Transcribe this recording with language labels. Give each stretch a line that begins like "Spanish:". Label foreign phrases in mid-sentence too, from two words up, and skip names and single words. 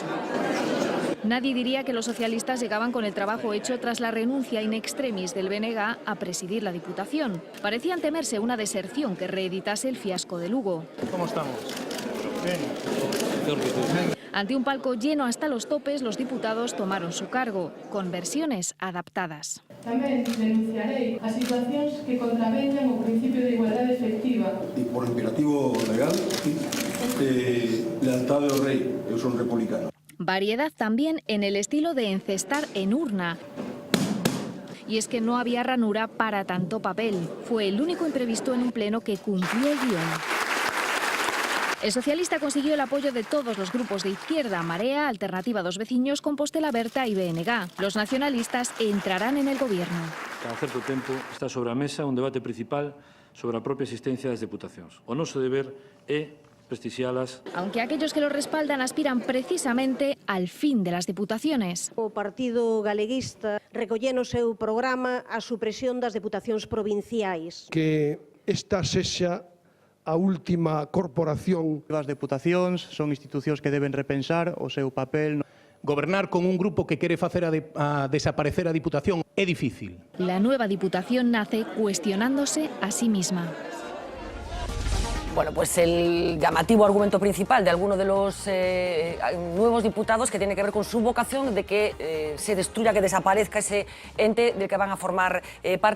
Spanish: Nadie diría que los socialistas llegaban con el trabajo hecho tras la renuncia in extremis del BNG a presidir la Diputación. Parecían temerse una deserción que reeditase el fiasco de Lugo. ¿Cómo estamos? Ante un palco lleno hasta los topes, los diputados tomaron su cargo, con versiones adaptadas.
Galician: Tamén denunciarei as situacións que contraveñan o principio de igualdade efectiva. E por imperativo legal, lealtade ao rei, eu son republicano.
Spanish: Variedad también en el estilo de encestar en urna. Y es que no había ranura para tanto papel. Fue el único imprevisto en un pleno que cumplió el guión. El socialista consiguió el apoyo de todos los grupos de izquierda, Marea, Alternativa dos Veciños, Compostela Berta y BNG. Los nacionalistas entrarán en el gobierno.
Galician: Cada certo tempo está sobre a mesa un debate principal sobre a propia existencia das deputacións. O noso deber é prestixialas.
Spanish: Aunque aquellos que lo respaldan aspiran precisamente al fin de las diputaciones.
Galician: O Partido Galeguista recollé no seu programa a supresión das deputacións provinciais. Que esta sexa a última corporación. As deputacións son institucións que deben repensar o seu papel. Gobernar con un grupo que quere facer a desaparecer a Diputación é difícil.
Spanish: La nueva Diputación nace cuestionándose a sí misma. Bueno, pues el llamativo argumento principal de alguno de los nuevos diputados que tiene que ver con su vocación de que se destruya, que desaparezca ese ente del que van a formar parte.